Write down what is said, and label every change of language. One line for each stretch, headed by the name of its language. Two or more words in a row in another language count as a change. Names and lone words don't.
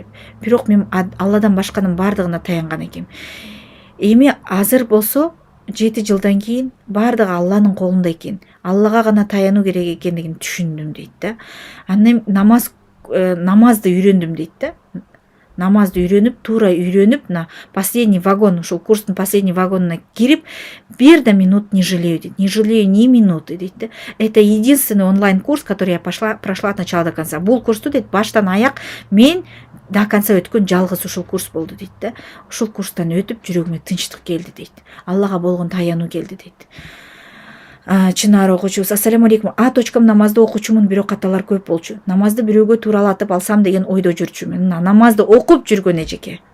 Kyrgyz: Бирок мен Алладан башканын баардыгына таянган экенмин. Эми азыр болсо 7 жылдан кийин баардыгы Алланын колунда экен. Аллага гана таянуу керек экендигин түшүндүм дейт да. Анан намазды үйрөндүм дейт да. Намазды туура үйрөнүп,
Russian: на последний вагон,
Kyrgyz: ушул курстун
Russian: последний вагонуна
Kyrgyz: кирип, бир да минут
Russian: не жалею
Kyrgyz: дейт.
Russian: Не жалею ни минуты
Kyrgyz: дейт да.
Russian: Это единственный онлайн курс, который я прошла от начала до конца.
Kyrgyz: Бул курсту дейт баштан аяк мен
Russian: до конца
Kyrgyz: өткөн жалгыз ушул курс болду дейт да. Ушул курстан өтүп жүрөгүмө тынчтык келди дейт. Аллага болгон таянуу келди дейт. Чынар окуучубуз:
Arabic: السلام عليكم.
Kyrgyz: Точкам намазды окуучумун, бирок каталар көп болчу. Намазды бирөөгө тууралатып алсам деген ойдо жүрчүмүн. Намазды окуп жүргөн эжеке.